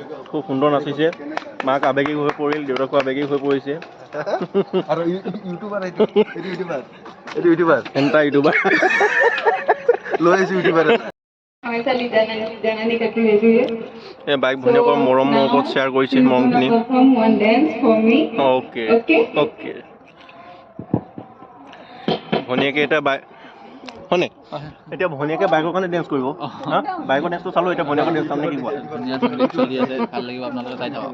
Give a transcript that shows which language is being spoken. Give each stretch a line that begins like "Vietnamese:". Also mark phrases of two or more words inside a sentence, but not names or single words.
Assamese: খুব সুন্দৰ নাচিছে মাক আৱেগিক হৈ পৰিল দেউতাকো আৱেগিক হৈ পৰিছে আৰু ইউটিউবাৰ এইটো ইউটিউবাৰ এণ্টা ইউটিউবাৰ লৈ আহিছোঁ ইউটিউবাৰ
Hindi: हमेशा जाना नहीं करती रहती है
Assamese: এই বাইক ভনীয়েকৰ মৰমৰ ওপৰত শ্বেয়াৰ কৰিছে মৰমখিনি
English: perform one dance for me
Assamese: অ'কে okay অ'কে ভনীয়েকে এতিয়া বাইক হয়নে এতিয়া ভনীয়েকে বাইকৰ কাৰণে ডেন্স কৰিব হা বাইকৰ ডেন্সটো চালোঁ এতিয়া ভনীয়েকৰ ডেন্স চাম নে কি কোৱা ধুনীয়া ধুনীয়া চলি আছে ভাল লাগিব আপোনালোকে চাই থাকক